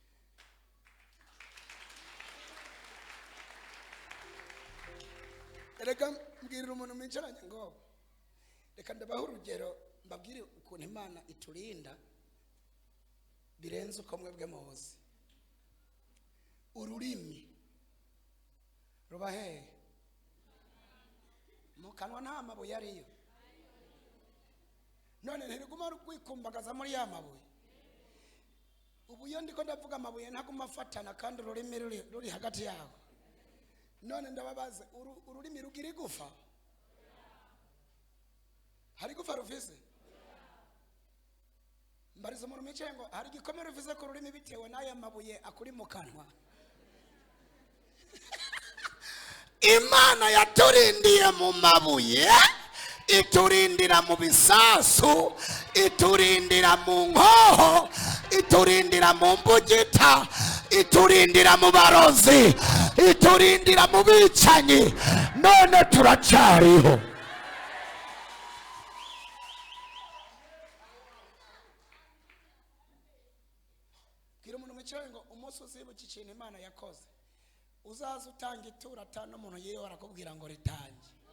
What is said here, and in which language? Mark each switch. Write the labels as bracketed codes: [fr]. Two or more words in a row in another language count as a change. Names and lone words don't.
[rn] Reka mbwirira umuntu mwicaranye ngo reka ndabaho urugero mbabwire ukuntu Imana iturinda birenze uko mwebwe muzi. Ururimi ruba hehe? mu kanwa nta mabuye ariyo. none ntiriguma rwikumbagaza muri ya mabuye. ubu iyo ndiko ndavuga amabuye ntaguma afatana kandi ururimi ruri hagati yaho. none ndababaze ururimi rugira igufa? hari gufa rufise? mbariza umuntu mwicaye ngo hari igikomere rufise ku rurimi bitewe n'aya mabuye akuri mu kanwa? Imana yaturindiye mu mabuye, iturindira mu bisasu, iturindira mu nkoho, iturindira mu mbugita, iturindira mu barozi, iturindira mu bicanyi, none turacariho. Bwira umuntu mwicaye ngo umunsi uzibuka ikintu Imana yakoze uzaza utanga itura atanu umuntu yewe arakubwira ngo ritange.